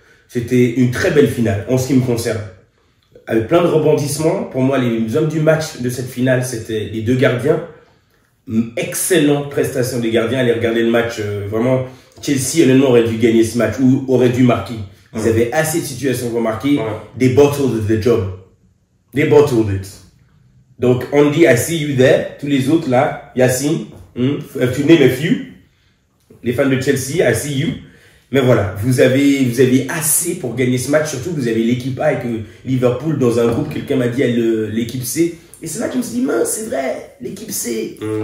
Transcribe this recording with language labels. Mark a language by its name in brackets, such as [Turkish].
[French] C'était une très belle finale, en ce qui me concerne. Avec plein de rebondissements. Pour moi, les hommes du match de cette finale, c'était les 2 gardiens. Excellente prestation des gardiens. Allez regarder le match. Vraiment, Chelsea, honnêtement, aurait dû gagner ce match ou aurait dû marquer. Ils avaient assez de situations pour marquer. [English] They bottled the job. They bottled it. [French] Donc, [English] Andy, I see you there. [French] Tous les autres, là, [English] Yacine, to name a few. [French] Les fans de Chelsea, [English] I see you. [French] Mais voilà, vous avez assez pour gagner ce match. Surtout, vous avez l'équipe A avec Liverpool dans un groupe. Quelqu'un m'a dit l'équipe C. Et c'est là que je me suis dit, mince, c'est vrai, l'équipe C.